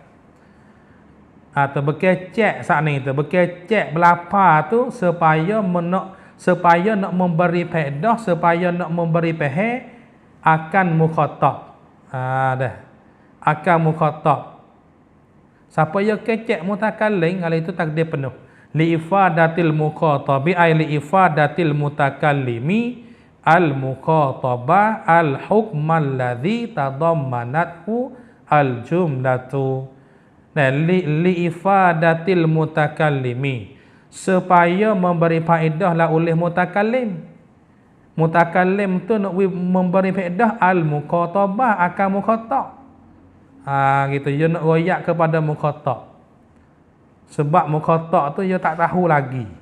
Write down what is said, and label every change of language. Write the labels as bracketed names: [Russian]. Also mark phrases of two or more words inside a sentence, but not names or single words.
[Malay] Atau berkecek saat ni tu, berkecek belapar tu supaya nak memberi faedah, supaya nak memberi faham akan mukhatab. Akan mukhatab. Siapa yang kecek mutakallim, kalau itu takdir penuh. [Arabic] لإفادة المخاطب أي لإفادة المتكلم المخاطب الحكم الذي تضمنته الجملة. لإفادة المتكلم, [Malay] supaya memberi faedah lah oleh mutakallim. Mutakallim tu nak memberi faedah [Arabic] المخاطبة [Malay] akan mukhatab. Gitu dia nak royak kepada mukhatab. Sebab mukhatab tu dia tak tahu lagi.